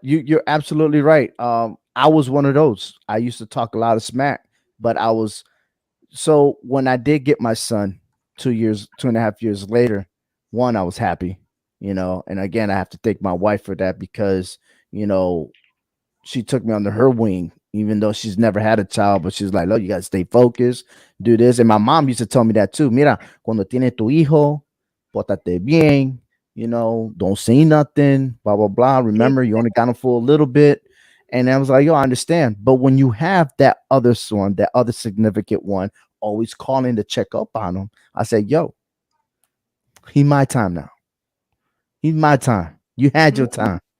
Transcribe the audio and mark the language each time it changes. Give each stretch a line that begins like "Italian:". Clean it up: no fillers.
English: You're absolutely right. I was one of those. I used to talk a lot of smack, but I was so when I did get my son 2 years, 2.5 years later, one, I was happy, and again, I have to thank my wife for that because, you know, she took me under her wing, even though she's never had a child, but she's like, "Look, you gotta stay focused, do this." And my mom used to tell me that too.
Spanish: Mira, cuando tiene tu hijo, portate bien,
English: don't say nothing, blah blah blah. Remember, you only got him for a little bit. And I was like, yo, I understand. But when you have that other son, that other significant one, always calling to check up on him, I said, yo, he my time now. He's my time. You had your Mhm. time,